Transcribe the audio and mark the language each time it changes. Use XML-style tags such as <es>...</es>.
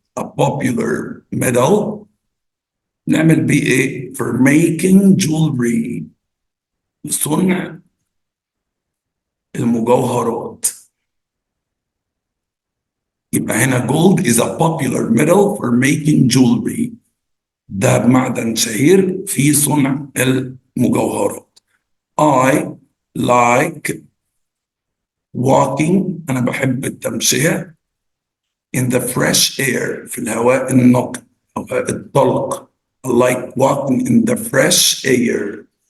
<en>a popular metal</en> <ar>نعمل بيه ايه؟</ar> <en>for making jewelry،</en> <ar>لصنع المجوهرات. يبقى هنا</ar> <en>gold is a popular metal for making jewelry،</en> <ar>ده معدن شهير في صنع المجوهرات.</ar> <en>I like walking،</en> <ar>أنا بحب التمشية</ar> <en>in the fresh air،</en> <ar>في الهواء النقي، الهواء الطلق.</ar> <en>I like walking in the fresh air.</en>